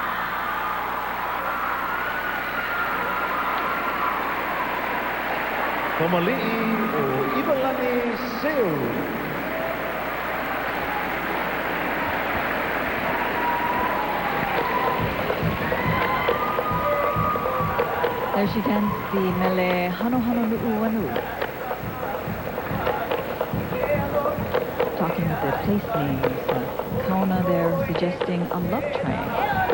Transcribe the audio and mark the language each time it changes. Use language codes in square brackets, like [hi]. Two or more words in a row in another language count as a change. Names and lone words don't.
[en] From Ali'i o Ivalani Seu. There she danced the mele hano hano nu'u wanu. Talking with their place names, kauna there suggesting a love triangle.